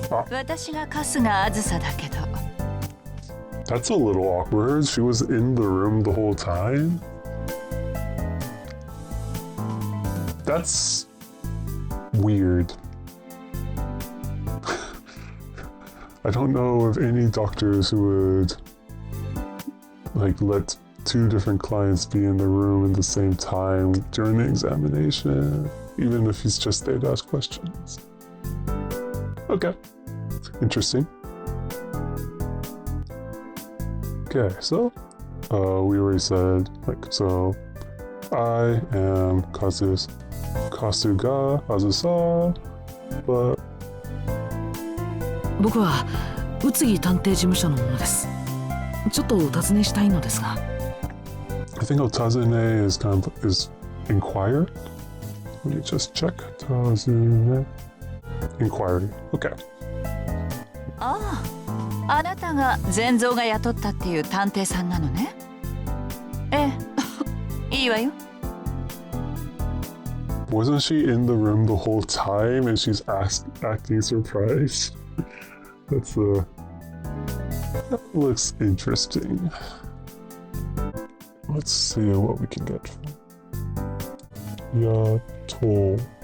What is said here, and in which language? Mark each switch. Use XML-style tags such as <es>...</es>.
<ja>私が春日あずさだけど。</ja> <en>That's a little awkward. She was in the room the whole time. That's weird. I don't know of any doctors who would like let two different clients be in the room at the same time during the examination, even if he's just there to ask questions. Okay, interesting. Okay, so we already said, like, so I am Kasuga Azusa, but</en> <ja>僕は宇津木探偵事務所の者です。ちょっとお尋ねしたいのですが。</ja> <en>I think otazune is inquire. Let me just check. Otazune. Inquiry. Okay.</en> <ja>ああ、あなたが善蔵が雇ったっていう探偵さんなのね。ええ、いいわよ。</ja> <en>Wasn't she in the room the whole time and she's acting surprised? That looks interesting. Let's see what we can get from Yatol.</en>